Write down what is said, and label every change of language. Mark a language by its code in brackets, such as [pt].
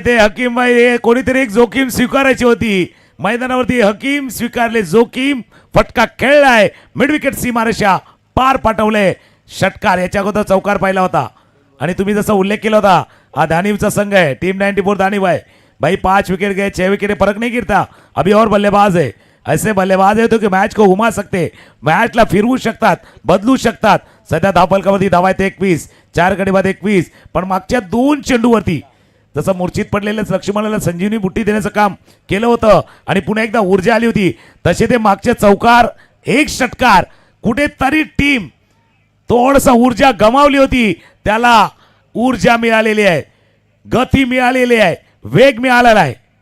[mr] ते हकीमबाई हे कोणीतरी एक जोखीम स्वीकारायची होती मैदानावरती. हकीम स्वीकारले जोखीम, फटका खेळलाय, मिड विकेट सीमारेषा पार पाठवले. षटकार याच्या अगोदर चौकार पाहिला होता आणि तुम्ही जसा उल्लेख केला होता हा दानिवचा संघ आहे, [hi] टीम 94 दानिव है भाई. 5 विकेट गए 6 विकेट फर्क नहीं गिरता. अभी और बल्लेबाज है, ऐसे बल्लेबाज है तो कि मॅच को घुमा सकते, [mr] मॅचला फिरवू शकतात, बदलू शकतात. सध्या धावफलकावरती धावा आहेत 21, 4 गडी बाद 21. पण मागच्या 2 चेंडूवरती जसं मूर्छित पडलेलं लक्ष्मणाला संजीवनी बुट्टी देण्याचं काम केलं होतं आणि पुन्हा एकदा ऊर्जा आली होती, तसे ते मागचे चौकार एक षटकार कुठेतरी टीम थोडसा ऊर्जा गमावली होती, त्याला ऊर्जा मिळालेली आहे, गती मिळालेली आहे, वेग मिळालेला आहे.